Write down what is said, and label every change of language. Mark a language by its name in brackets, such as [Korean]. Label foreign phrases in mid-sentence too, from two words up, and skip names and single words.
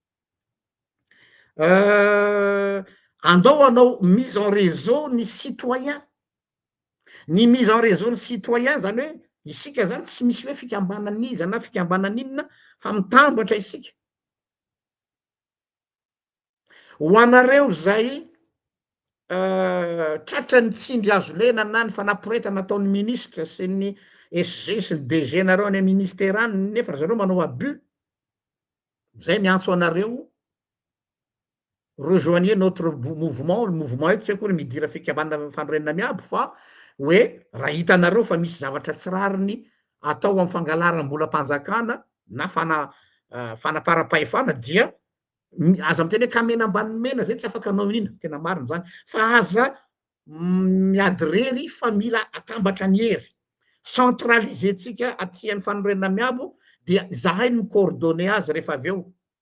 [Malagasy] andao anao [French] mise en réseau [Malagasy] ny citoyen ny [French] mise en réseau [Malagasy] ny citoyen zany hoe isika zany tsy misy hoe fikambanan'iza na fikambanan'inona fa mitambatra isika ho anareo zay tratra ny tsindry azo lena na ny fanaporetana nataon'ny ministre sy ny SG sy ny DG nareo any ministère any nefa zareo manao abus zay miantso anareo [French] rejoignez notre mouvement [Malagasy] io tsy akory midira fikambanana fanorenana miabo fa hoe raha hitanareo fa misy zavatra tsy rariny atao amin'ny fangalaram-bolam-panjakana na fanapara-pahefana dia aza miteny hoe kamena ambany mena zay tsy afaka anao inona tena marina zany fa aza miady rery fa mila atambatra ny hery centraliser tsika aty amin'ny fanorenana miabo dia zahay ny coordonné azy rehefa avy eo